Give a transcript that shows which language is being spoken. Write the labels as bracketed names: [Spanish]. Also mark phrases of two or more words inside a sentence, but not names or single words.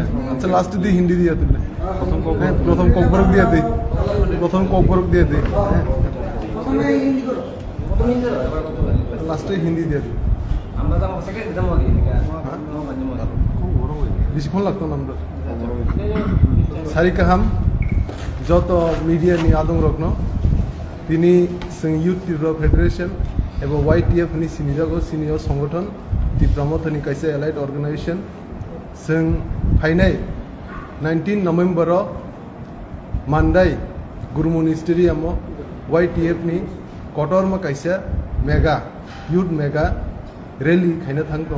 [Bangla] আচ্ছা লাস্টে দিই হিন্দি দিয়া তুলে, হ্যাঁ প্রথম ককবরক দিয়ে দিই, প্রথম ককবরক দিয়ে দিই, হ্যাঁ লাস্টে হিন্দি দিয়ে দিই। বেশিক্ষণ লাগতো না আমরা সারিকাহাম যত মিডিয়া [Kok Borok] नि आदम रखनो তিনি यूथ टिब्र फेडरेशन एवं YTF नि सिनिजागो सिनियर संगठन ति प्रमोथनि काइसे [English] allied organisation [Kok Borok] जों फाइनाय 19 नवेम्बर मानदाय गुरुमुनि स्टेडियम YTF नि कटरमा काइसे [English] mega youth mega rally [Kok Borok] खाइना थांग दङ।